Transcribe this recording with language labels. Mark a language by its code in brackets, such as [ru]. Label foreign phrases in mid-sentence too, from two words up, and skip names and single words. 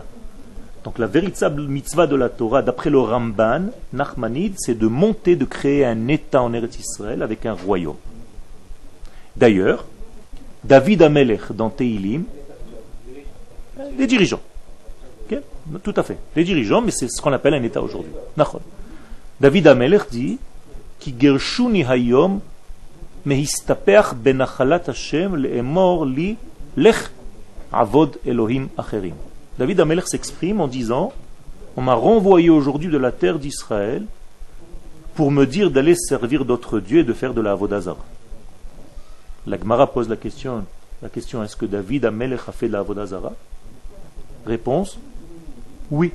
[fr] Donc la véritable mitzvah de la Torah, d'après le Ramban, Nachmanide, c'est de monter, de créer un état en Eretz Israël avec un royaume. D'ailleurs, David Amelech dans Teilim, les dirigeants. Okay? Tout à fait. Les dirigeants, mais c'est ce qu'on appelle un état aujourd'hui. [he] David Amelech dit כי גרשוני היום מהסתפח בנחלת ה' לאמר לך עבוד אלהים אחרים. [fr] David Amelech s'exprime en disant on m'a renvoyé aujourd'hui de la terre d'Israël pour me dire d'aller servir d'autres dieux et de faire de la [he] עבודה זרה. [fr] La Gemara pose la question est-ce que David Amelech a fait de la [he] עבודה זרה? [fr] Réponse oui.